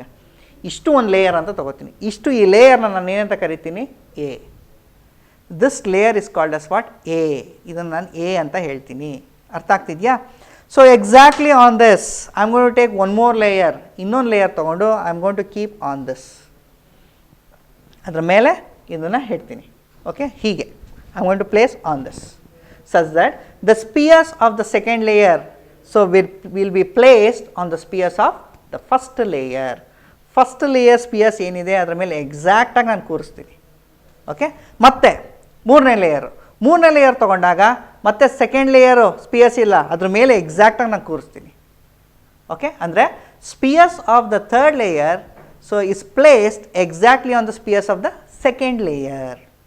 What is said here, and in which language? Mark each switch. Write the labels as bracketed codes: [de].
[kn] ನಾನೀಗ ಇಷ್ಟು ಒಂದು ಲೇಯರ್ ಅಂತ ತೊಗೋತೀನಿ. ಈ ಲೇಯರ್ನ ನಾನು ಏನಂತ ಕರಿತೀನಿ? A. [en] This layer is called as what? [kn] A. ಇದನ್ನು ನಾನು ಎ ಅಂತ ಹೇಳ್ತೀನಿ. ಅರ್ಥ ಆಗ್ತಿದೆಯಾ? [en] So exactly on this I am going to take one more layer. [kn] ಇನ್ನೊಂದು ಲೇಯರ್ ತೊಗೊಂಡು [en] I am going to keep on this. [kn] ಅದರ ಮೇಲೆ ಇದನ್ನು ಹೇಳ್ತೀನಿ. [en] Okay, ಹೀಗೆ I am going to place on this such that the spheres of the second layer so will be placed on the spheres of the first layer. [kn] First layer spears ಏನಿದೆ ಅದರ ಮೇಲೆ ಎಕ್ಸಾಕ್ಟಾಗಿ ನಾನು ಕೂರಿಸ್ತೀನಿ. Okay, ಮತ್ತೆ ಮೂರನೇ layer ತೊಗೊಂಡಾಗ ಮತ್ತೆ second layer spears ಇಲ್ಲ, ಅದ್ರ ಮೇಲೆ ಎಕ್ಸಾಕ್ಟಾಗಿ ನಾನು ಕೂರಿಸ್ತೀನಿ. [en] Okay, ಅಂದರೆ spheres of the third layer so is placed exactly on the spheres of the second layer.